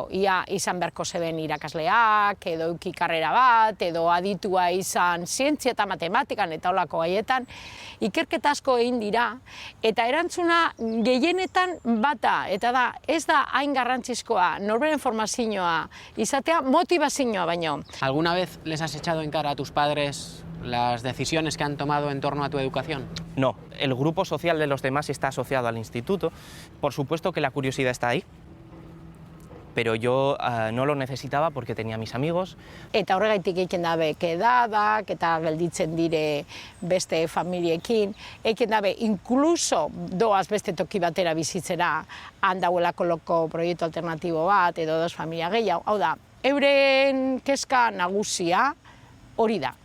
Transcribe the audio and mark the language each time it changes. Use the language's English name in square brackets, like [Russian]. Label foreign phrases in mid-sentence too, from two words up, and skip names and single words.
[Basque] Ia izan beharko zeben irakasleak, edo euki karrera bat, edo aditua izan zientzia eta matematikan eta olako gaietan. Ikerketa asko egin dira, eta erantzuna gehienetan bata, eta da, ez da hain garrantzizkoa, norberen formazioa, izatea motivazioa baino. [Spanish] ¿Alguna vez les has echado en cara a tus padres las decisiones que han tomado en torno a tu educación? No, el grupo social de los demás está asociado al instituto. Por supuesto que la curiosidad está ahí, pero yo no lo necesitaba porque tenía mis amigos. [Basque] Eta horregaitik egiten dabe kedadak, eta gelditzen dire beste familiekin. Egiten dabe, inkluso doaz beste toki batera bizitzera, handauelako loko proiektu alternatibo bat, edo dos familia gehiago. Hau da, euren kezka nagusia hori da.